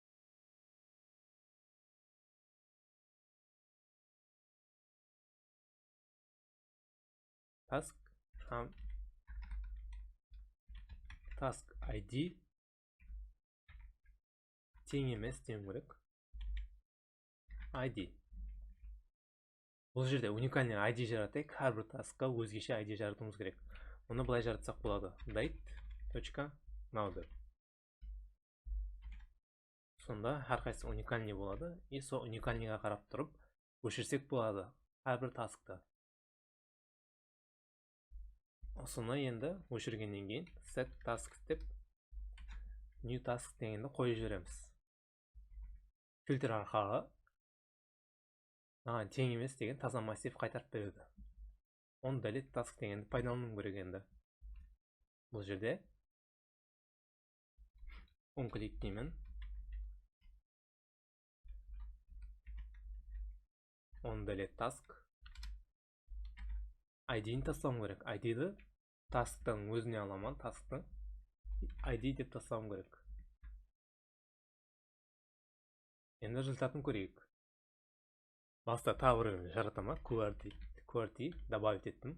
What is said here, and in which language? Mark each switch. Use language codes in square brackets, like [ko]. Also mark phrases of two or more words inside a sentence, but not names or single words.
[en] Task ID [kk] тең емес деуім керек. ID. Бұл жерде уникальный ID жаратайық. Әрбір таскқа өзгеше ID жаратуымыз керек. Оны былай жаратсақ болады. Date.now. Сонда әрқайсысы уникальный болады. И сол уникальныйға қарап тұрып өшірсек болады әрбір таскты. Осыны енді өшіргеннен кейін [en] set task [kk] деп [en] new task [kk] дегенді қойып жібереміз. Фильтр арқылы тең емес деген таза массив қайтарып береді. [en] On delete task [kk] дегенді пайдалану керек енді. Бұл жерде [en] on click [kk] деймін. [en] On delete task. [kk] ID-ні тастауым керек. ID-ді tasktың өзіне аламын, tasktың ID деп тастауым керек. Енді результатын көрейік. Баста тағы жаратама QWERTY добавить еттім.